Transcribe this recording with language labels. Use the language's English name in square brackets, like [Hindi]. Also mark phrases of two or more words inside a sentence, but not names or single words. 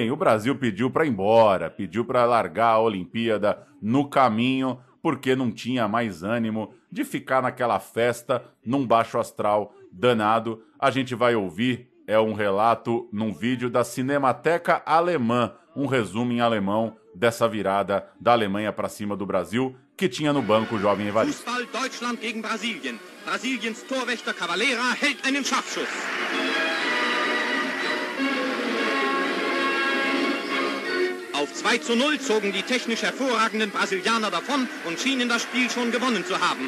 [Portuguese] O Brasil pediu para ir embora, pediu para largar a Olimpíada no caminho, porque não tinha mais ânimo de ficar naquela festa, num baixo astral danado. A gente vai ouvir, um relato num vídeo da Cinemateca Alemã, um resumo em alemão dessa virada da Alemanha para cima do Brasil, que tinha no banco o jovem Evaristo. [German] Fußball Deutschland gegen Brasilien. Brasiliens Torwächter Cavalera hält einen Scharfschuss. Auf 2:0 zogen die technisch hervorragenden Brasilianer davon und schienen das Spiel schon gewonnen zu haben.